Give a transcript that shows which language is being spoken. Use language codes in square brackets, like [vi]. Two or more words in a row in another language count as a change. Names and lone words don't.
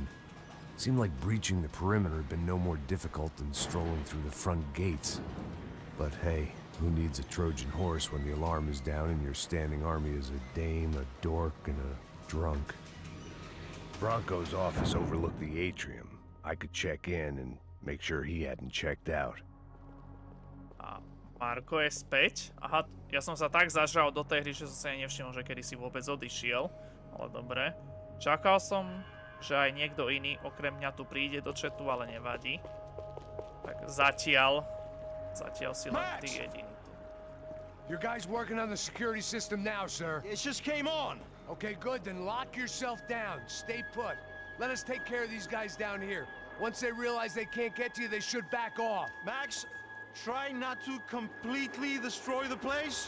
[en] Seemed like breaching the perimeter had been no more difficult than strolling through the front gates. But hey, who needs a Trojan horse when the alarm is down and your standing army is a dame, a dork, and a drunk? Bronco's office overlooked the atrium. I could check in and make sure he hadn't checked out. [sk] Marko je späť. Aha, ja som sa tak zažral do tej hry, že som sa nevšimol, že kedy si vôbec odišiel. Ale dobre. Čakal som, že aj niekto iný okrem mňa tu príde do chatu, ale nevadí. Tak zatiaľ si len ty jediný tu. [en] Your guys working on the security system now, sir? It just came on. Okay, good. Then lock yourself down. Stay put. Let us take care of these guys down here. Once they realize they can't get to you, they should back off. Max, try not to completely destroy the place.